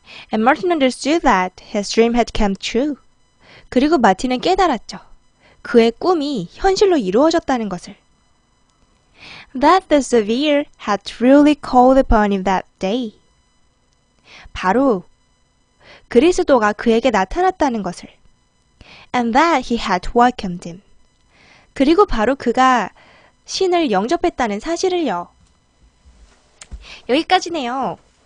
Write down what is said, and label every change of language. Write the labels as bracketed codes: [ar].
[en] And Martin understood that his dream had come true. [ko] 그리고 마틴은 깨달았죠. 그의 꿈이 현실로 이루어졌다는 것을. [en] That the Savior had truly called upon him that day. [ko] 바로 그리스도가 그에게 나타났다는 것을. [en] And that he had welcomed him. [ko] 그리고 바로 그가 신을 영접했다는 사실을요. 여기까지네요.